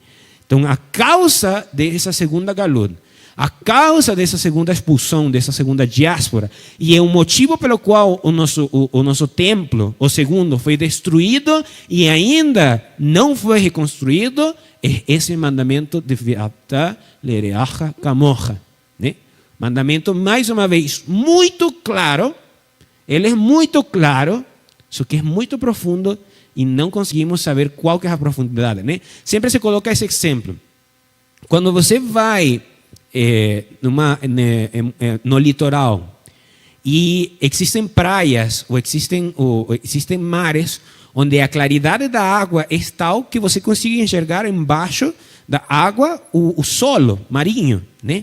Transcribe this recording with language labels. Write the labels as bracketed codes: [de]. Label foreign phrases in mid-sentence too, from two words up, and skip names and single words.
[pt] Então, a causa dessa segunda galut, a causa dessa segunda expulsão, dessa segunda diáspora, e é o motivo pelo qual o nosso templo, o segundo, foi destruído e ainda não foi reconstruído, é esse mandamento de [he] Ve'avta lereacha kamocha, [pt] né? Mandamento, mais uma vez, muito claro. Ele é muito claro, só que é muito profundo e não conseguimos saber qual que é a profundidade, né? Sempre se coloca esse exemplo. Quando você vai no litoral e existem praias ou existem mares onde a claridade da água é tal que você consiga enxergar embaixo da água o solo marinho, né?